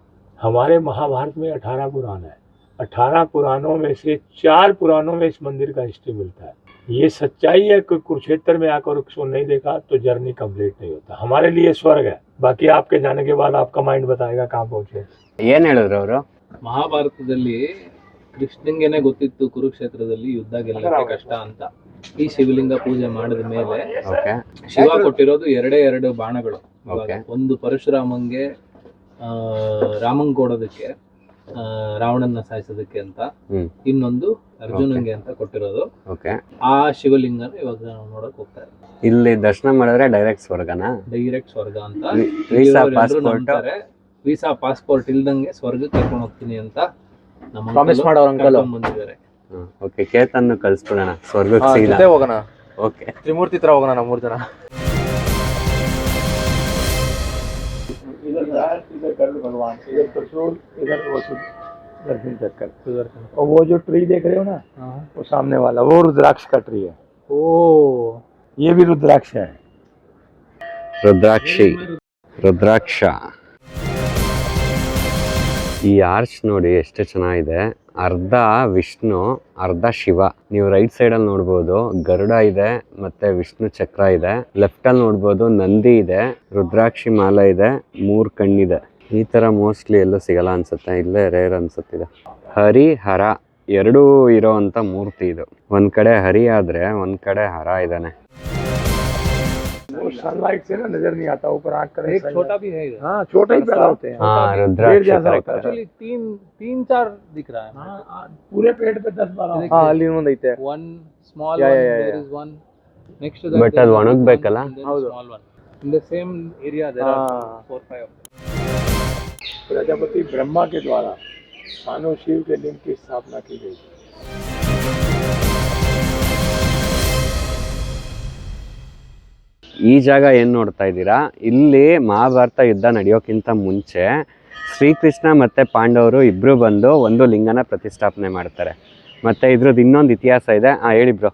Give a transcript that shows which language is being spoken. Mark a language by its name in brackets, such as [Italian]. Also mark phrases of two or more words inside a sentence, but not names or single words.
[Hindi] हमारे महाभारत में 18 पुराण है, 18 पुराणों में से 4 पुराणों में इस मंदिर का हिस्ट्री मिलता है। ये सच्चाई है कि कुरुक्षेत्र में आकर उसको नहीं देखा तो [English] journey complete [Hindi] नहीं होता। हमारे लिए स्वर्ग है, बाकी आपके जाने के बाद आपका माइंड बताएगा कहाँ पहुँचे। [Kannada] ಏನ್ ಹೇಳಿದ್ರು ಅವರು? ಮಹಾಭಾರತದಲ್ಲಿ ಕೃಷ್ಣಂಗೆನೆ ಗೊತ್ತಿತ್ತು ಕುರುಕ್ಷೇತ್ರದಲ್ಲಿ ಯುದ್ಧ ಗೆಲ್ಲಕ್ಕೆ ಕಷ್ಟ ಅಂತ. ಈ ಶಿವಲಿಂಗ ಪೂಜೆ ಮಾಡಿದ ಮೇಲೆ ಓಕೆ ಶಿವ ಕೊಟ್ಟಿರೋದು ಎರಡು ಬಾಣಗಳು. Okay. ಒಂದು ಪರಶುರಾಮಂಗೆ ರಾಮಂಗ್ ಕೊಡೋದಕ್ಕೆ, ರಾವಣನ್ನ ಸಾಯಿಸೋದಕ್ಕೆ ಅಂತ, ಇನ್ನೊಂದು ಅರ್ಜುನಂಗೆ ಅಂತ ಕೊಟ್ಟಿರೋದು. ಓಕೆ ಆ ಶಿವಲಿಂಗನ ಇವಾಗ ನಾವು ನೋಡಕ್ ಹೋಗ್ತಾ ಇದ್ದೀವಿ. ಇಲ್ಲಿ ದರ್ಶನ ಮಾಡಿದ್ರೆ ಡೈರೆಕ್ಟ್ ಸ್ವರ್ಗನಾ? ಡೈರೆಕ್ಟ್ ಸ್ವರ್ಗ ಅಂತ ವೀಸಾ ಇಲ್ಲಿರೋರು ಎಲ್ರು ಪಾಸ್ಪೋರ್ಟ್ ನಂಬ್ತಾರೆ. ವೀಸಾ ಪಾಸ್ಪೋರ್ಟ್ ಇಲ್ದಂಗೆ ಸ್ವರ್ಗಕ್ಕೆ ಕರ್ಕೊಂಡು ಹೋಗ್ತೀನಿ ಅಂತ ನಮ್ಮ ಪ್ರಾಮಿಸ್ ಮಾಡೋರು ಅಂಕಲ್. ಬಂದಿದ್ದಾರೆ. ಓಕೆ ಕೇತನ್ ಕಳ್ಸ್ಬಿಡೋಣ ಸ್ವರ್ಗಕ್ಕೆ ಜೊತೆ ಸಿಗಲ್ಲ. ಹೋಗೋಣ, ಓಕೆ ತ್ರಿಮೂರ್ತಿ ತರ ಹೋಗೋಣ ನಾವು 3 ಜನ. [Hindi] इधर राज, इधर गरुड़ भगवान, इधर त्रिशूल, इधर वो सुदर्शन चक्र। और वो जो ट्री देख रहे हो ना, वो सामने वाला वो रुद्राक्ष का ट्री है। [Kannada] ಓ, [Hindi] ये भी रुद्राक्ष है। [Kannada] ರುದ್ರಾಕ್ಷಿ, ರುದ್ರಾಕ್ಷ. ಈ ಆರ್ಚ್ ನೋಡಿ ಎಷ್ಟು ಚೆನ್ನಾಗಿದೆ. ಅರ್ಧ ವಿಷ್ಣು, ಅರ್ಧ ಶಿವ. ನೀವು ರೈಟ್ ಸೈಡಲ್ಲಿ ನೋಡ್ಬೋದು ಗರುಡ ಇದೆ, ಮತ್ತೆ ವಿಷ್ಣು ಚಕ್ರ ಇದೆ. ಲೆಫ್ಟಲ್ಲಿ ನೋಡ್ಬೋದು ನಂದಿ ಇದೆ, ರುದ್ರಾಕ್ಷಿ ಮಾಲ ಇದೆ, 3 ಕಣ್ಣಿದೆ. ಈ ಥರ ಮೋಸ್ಟ್ಲಿ ಎಲ್ಲೂ ಸಿಗಲ್ಲ ಅನ್ಸುತ್ತೆ, ಇಲ್ಲೇ ರೇರ್ ಅನ್ಸುತ್ತಿದೆ. ಹರಿ ಹರ ಎರಡೂ ಇರೋವಂಥ ಮೂರ್ತಿ ಇದು. ಒಂದ್ ಕಡೆ ಹರಿ ಆದ್ರೆ ಒಂದ್ ಕಡೆ ಹರ ಇದ್ದಾನೆ. [Hindi] वो सनलाइट से ना नजर नहीं आता, ऊपर आँख करे। एक छोटा भी है इधर. हाँ, छोटा ही पैदा होते हैं। हाँ, पेड़ रुद्राक्ष जैसा type होता है। Actually 3-4 दिख रहा है. हाँ, पूरे पेट पे 10-12 [Kannada] ಹಾ, ಅಲ್ಲಿ ಇನ್ನೊಂದು ಐತೆ. [English] One small Yeah, one, yeah, there yeah. is one. Next to that But there [Kannada] ಅದು [English] is one, [Kannada] ಒಣಗ್ಬೇಕಲ್ಲ? [English] and then [Kannada] ಹೌದು. [English] small one. In the same area there are 4-5 of them. [Hindi] प्रजापति ब्रह्मा के द्वारा मानव शिव के लिंग की स्थापना की गई। [Kannada] ಈ ಜಾಗ ಏನು ನೋಡ್ತಾ ಇದ್ದೀರಾ, ಇಲ್ಲಿ ಮಹಾಭಾರತ ಯುದ್ಧ ನಡೆಯೋಕ್ಕಿಂತ ಮುಂಚೆ ಶ್ರೀಕೃಷ್ಣ ಮತ್ತು ಪಾಂಡವರು ಇಬ್ಬರು ಬಂದು ಒಂದು ಲಿಂಗನ ಪ್ರತಿಷ್ಠಾಪನೆ ಮಾಡ್ತಾರೆ. ಮತ್ತು ಇದ್ರದ್ದು ಇನ್ನೊಂದು ಇತಿಹಾಸ ಇದೆ. ಹೇಳಿ ಬ್ರೋ.